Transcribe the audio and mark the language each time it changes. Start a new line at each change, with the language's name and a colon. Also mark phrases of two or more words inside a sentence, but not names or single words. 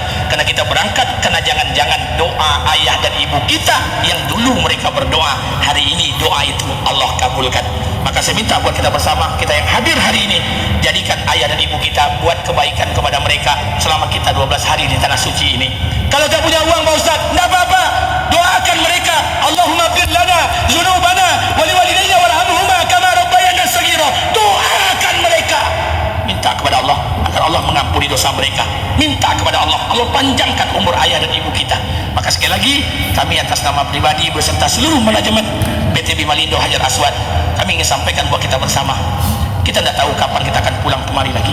Indonesian: Karena kita berangkat, karena jangan-jangan doa ayah dan ibu kita yang dulu mereka berdoa, hari ini doa itu Allah kabulkan. Maka saya minta buat kita bersama, kita yang hadir hari ini, jadikan ayah dan ibu kita buat kebaikan kepada mereka selama kita 12 hari di tanah suci ini. Kalau tak punya uang Pak Ustaz, tidak apa-apa, doakan mereka,
Arabic: اللهم اغفر لنا ذنوبنا ول والدينا وارحمهما كما ربيانا صغيرا.
Indonesian: Doakan mereka, minta kepada Allah agar Allah mengampuni dosa mereka, minta kepada Allah, Allah panjangkan umur ayah dan ibu kita. Maka sekali lagi, kami atas nama pribadi beserta seluruh manajemen BTB Malindo Hajar Aswad, kami ingin sampaikan buat kita bersama, kita tidak tahu kapan kita akan pulang kemari lagi.